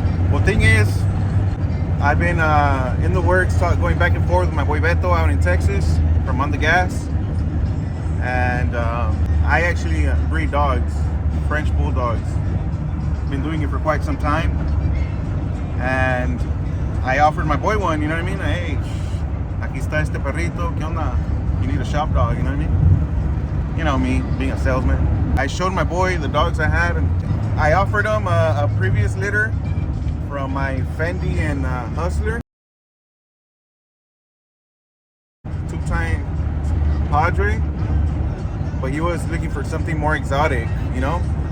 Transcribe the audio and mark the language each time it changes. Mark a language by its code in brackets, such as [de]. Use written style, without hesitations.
[en] Well, thing is, I've been in the works, going back and forth with my boy Beto out in Texas from On The Gas. And I actually breed dogs, French bulldogs. Been doing it for quite some time. And I offered my boy one, you know what I mean? [es] Hey, aquí está este perrito, ¿qué onda? [en] You need a shop dog, you know what I mean? You know me, being a salesman. I showed my boy the dogs I had, and I offered him a previous litter from my Fendi and Hustler. 2-time Padre, but he was looking for something more exotic, you know?